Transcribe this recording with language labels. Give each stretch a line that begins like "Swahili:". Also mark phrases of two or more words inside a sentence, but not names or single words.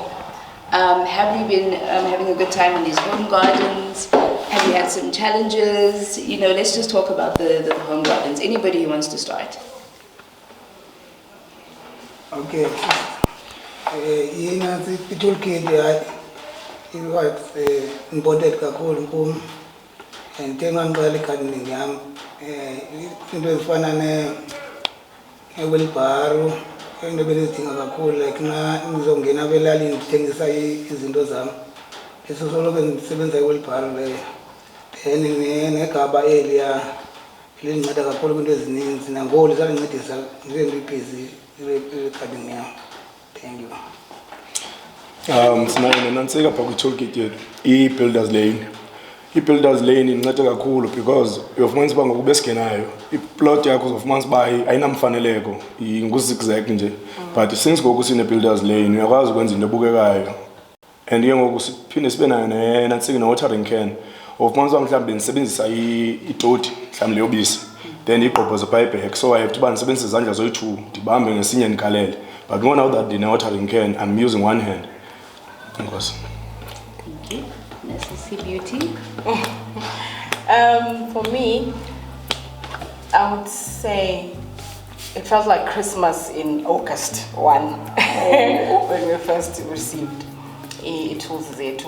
English: Have you been having a good time in these home gardens? Have you had some challenges? Let's just talk about the home gardens. Anybody who wants to start? Okay. The toolkit it was important
Xhosa: kakhulu kum,
English: and njengangiqala gardening
Xhosa: yami into ezifana ne-wheelbarrow, into benizidinga kakhulu like na ngizongena apha elalini ndithengisa izinto zam esisoloko ndisebenza iwheelbarrow leyo then negaba eliya lindinceda kakhulu kwiinto ezininzi nangoku lisandincedisa ndibe ndibhizi recording yam.
English: Thank you.
Xhosa: Sinayo nantsika phaa kwi-
English: toll gate
Xhosa: yethu i-
English: builders lane. I-builders lane
Xhosa: incede kakhulu because uyofumanisa uba ngoku besingenayo iplot yakho uzofumanisa uba ayinamfaneleko nguzigzag nje
English: but since
Xhosa: ngoku sine-
English: builders lane
Xhosa: uyakwazi ukwenza into ebukekayo and ke ngoku siphinde sibe nayo nantsika ne-
English: watering can
Xhosa: ufumanisa uba mhlawumbi ndisebenzisa itoti mhlawumbi leyobisi then igqobhoze phaa ibhek
English: so I have to
Xhosa: uba ndisebenzise izandla zoyi-2 ndibambe ngesinye ndigalele
English: but now that
Xhosa: ndine-
English: watering can I'm using one hand.
Xhosa: Enkosi.
English: Thank you. Necessary Beauty. For me, I would say it felt like Christmas in August 1 when we first received tools zethu.